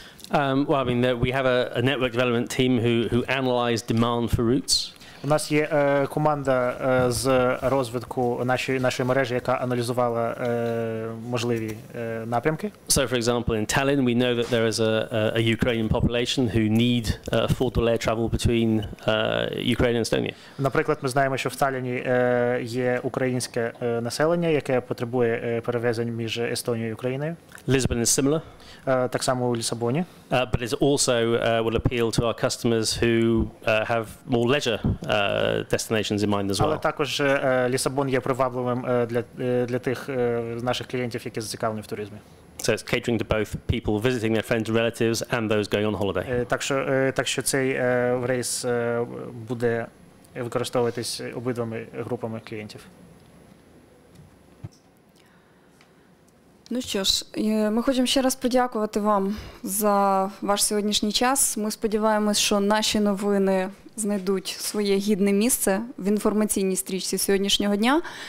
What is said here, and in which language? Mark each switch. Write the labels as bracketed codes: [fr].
[en] Well, I mean, we have a network development team who analyze demand for routes. [uk] У нас є команда з розвитку нашої мережі, яка аналізувала можливі напрямки. [en] So, for example, in Tallinn, we know that there is a Ukrainian population who need affordable air travel between Ukraine and Estonia. [uk] Наприклад, ми знаємо, що в Талліні є українське населення, яке потребує перевезень між Естонією і Україною. [en] Lisbon is similar. [uk] Так само у Лісабоні. [en] But it also will appeal to our customers who have more leisure destinations in mind as well. [uk] Але також Лісабон є привабливим для тих наших клієнтів, які зацікавлені в туризмі. [en] So it's catering to both people visiting their friends and relatives and those going on holiday. [uk] Так що цей рейс буде використовуватись обидвома групами клієнтів. Ну що ж, ми хочемо ще раз подякувати вам за ваш сьогоднішній час. Ми сподіваємось, що наші новини знайдуть своє гідне місце в інформаційній стрічці сьогоднішнього дня.